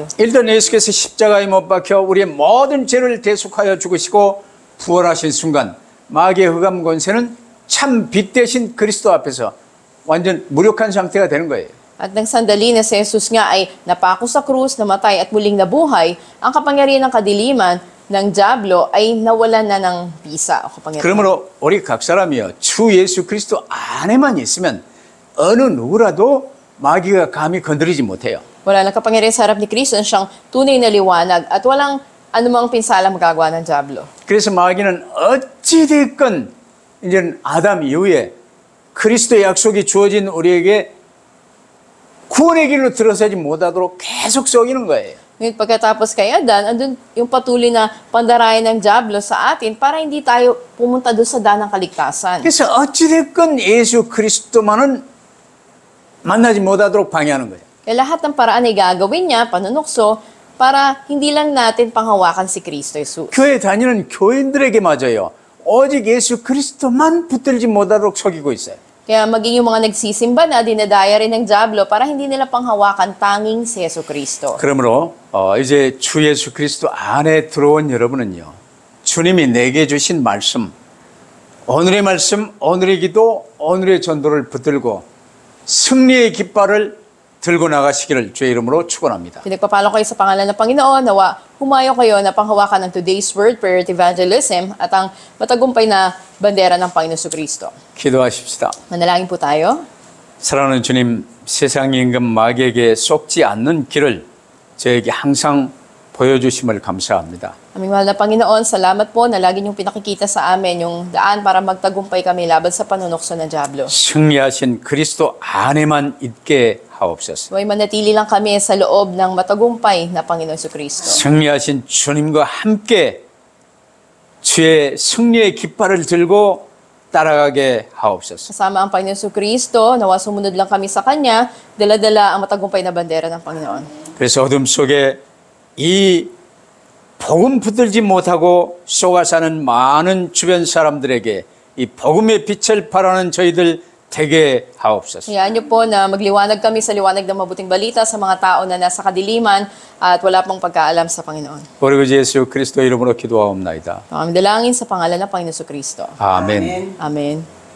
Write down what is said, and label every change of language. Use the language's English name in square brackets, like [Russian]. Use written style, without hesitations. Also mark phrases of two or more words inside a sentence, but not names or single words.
[Korean] 일단 예수께서 십자가에 못 박혀 우리의 모든 죄를 대속하여 죽으시고 부활하신 순간 마귀의 흑암 권세는 참 빛 대신 그리스도 앞에서 완전 무력한 상태가 되는 거예요. [Filipino] At nang sandali na si Jesus nga ay napako sa krus, namatay at muling nabuhay, ang kapangyarihan ng kadiliman ng Diablo ay nawalan na ng bisa o kapangyarihan. [Korean] 그러므로 우리 각 사람이요 주 예수 그리스도 안에만 있으면 어느 누구라도 마귀가 감히 건드리지 못해요. [Filipino] Wala nang kapangyarihan sa harap ni Kristo na siyang tunay na liwanag at walang anumang pinsala magagawa ng Diablo. [Korean] 그래서 마귀는 어찌됐건 이제는 아담 이후에 그리스도의 약속이 주어진 우리에게 구원의 길로 들어서지 못하도록 계속 속이는 거예요. [Filipino] Ngayon pagkatapos kay Adan, andun yung patuloy na pandarayan ng Diablo sa atin para hindi tayo pumunta doon sa daan ng kaligtasan. [Korean] 그래서 어찌됐건 예수 그리스도만은 만나지 못하도록 방해하는 거예요. [Filipino] Kaya lahat ng paraan ay gagawin niya, panunukso, para hindi lang natin panghawakan si Kristo Jesus. [Korean] 교회 다니는 교인들에게마저요. 오직 예수 그리스도만 붙들지 못하도록 속이고 있어요. [Filipino] Kaya maging yung mga nagsisimba na, dinadaya rin ng Diablo para hindi nila panghawakan tanging si Jesucristo. [Korean] 그러므로 이제 주 예수 그리스도 안에 들어온 여러분은요. 주님이 내게 주신 말씀, 오늘의 말씀, 오늘의 기도, 오늘의 전도를 붙들고 승리의 깃발을 들고 나가시기를 주의 이름으로 축원합니다. [Filipino] Pinagpapalo kayo sa pangalan ng Panginoon, nawa humayo kayo na panghawakan ng [English] today's word, [Filipino] prayer at evangelism, at ang matagumpay na bandera ng Panginoon Jesucristo. [Korean] 기도하십시다. [Filipino] Manalangin po tayo. [Korean] 사랑하는 주님, 세상 임금 마귀에게 속지 않는 길을 저에게 항상 보여주심을 감사합니다. [Filipino] Aming mahal na Panginoon, salamat po na lagi niyong pinakikita sa amin yung daan para magtagumpay kami laban sa panunokso ng Diablo. [Korean] 승리하신 그리스도 안에만 있게 하옵소서. [Filipino] Huwag manatili lang kami sa loob ng matagumpay na Panginoon Jesucristo. [Korean] 승리하신 주님과 함께 주의 승리의 깃발을 들고 따라가게 하옵소서. [Filipino] Kasama ang Panginoon Jesucristo, nawa sumunod lang kami sa Kanya, dala-dala ang matagumpay na bandera ng Panginoon. [Korean] 그래서 어둠 속에 이 복음 붙들지 못하고 속아 사는 많은 주변 사람들에게 이 복음의 빛을 발하는 저희들 되게 하옵소서. [Filipino] Hayaan niyo po na magliwanag kami sa liwanag ng mabuting balita sa mga tao na nasa kadiliman at wala pong pagkaalam sa Panginoon. [Korean] 우리 구 예수 그리스도 이름으로 기도하옵나이다. [Filipino] Kami dalangin sa pangalan ng Panginoon Jesucristo. [Korean] 아멘. [Filipino] Amen.